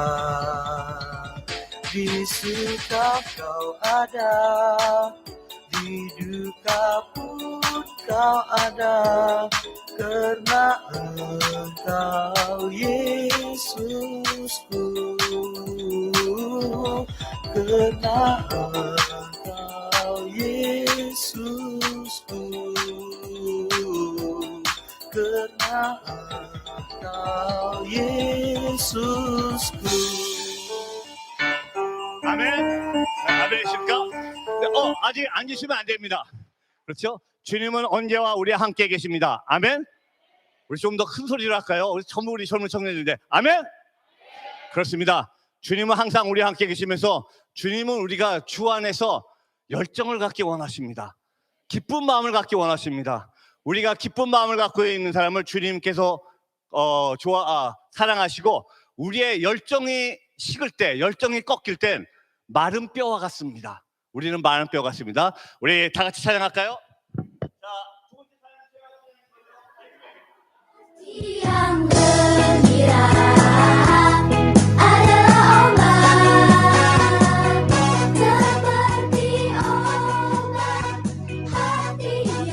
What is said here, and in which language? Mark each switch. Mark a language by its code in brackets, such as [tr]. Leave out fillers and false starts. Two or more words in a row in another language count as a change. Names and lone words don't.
[id] Di suka kau ada, di duka pun kau ada, karena Engkau Yesusku. Karena Engkau Yesusku. Karena Engkau Yesusku. [ko] 아멘. 아멘이십니까? 아직 앉으시면 안 됩니다. 그렇죠? 주님은 언제와 우리와 함께 계십니다. 아멘. 우리 좀 더 큰 소리로 할까요? 우리 젊은 청년들인데 아멘. 그렇습니다. 주님은 항상 우리와 함께 계시면서 주님은 우리가 주 안에서 열정을 갖기 원하십니다. 기쁜 마음을 갖기 원하십니다. 우리가 기쁜 마음을 갖고 있는 사람을 주님께서 사랑하시고 우리의 열정이 식을 때, 열정이 꺾일 땐 마른 뼈와 같습니다. 우리는 마른 뼈 같습니다. 우리 다 같이 찬양할까요? 자, 두 번째 [id] Yang gembira adalah obat, seperti obat hati